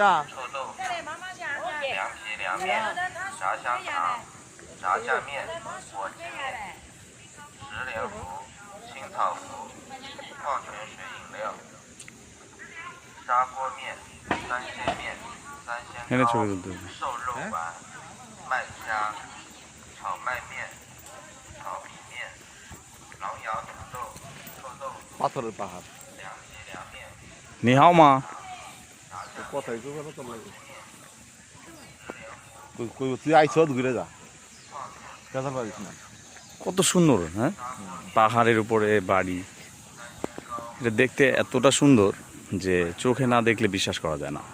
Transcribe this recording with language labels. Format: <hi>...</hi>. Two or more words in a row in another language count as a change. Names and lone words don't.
<zh>臭豆腐、凉皮、凉面、炸香肠、炸酱面、火鸡面、石莲糊、青草糊、矿泉水饮料、砂锅面、三鲜面、三鲜糕、瘦肉丸、麦虾、炒麦面、炒米面、狼窑土豆、臭豆腐、巴特的巴哈。凉皮凉面。你好吗？</zh> <bn>কোথায় তো ভালো তো লাগে কই তুই আইছো ঘুরে যা কাজাল বাড়িস না কত সুন্দর, হ্যাঁ, পাহাড়ের উপরে বাড়ি। এটা দেখতে এতটা সুন্দর যে চোখে না দেখলে বিশ্বাস করা যায় না।</bn>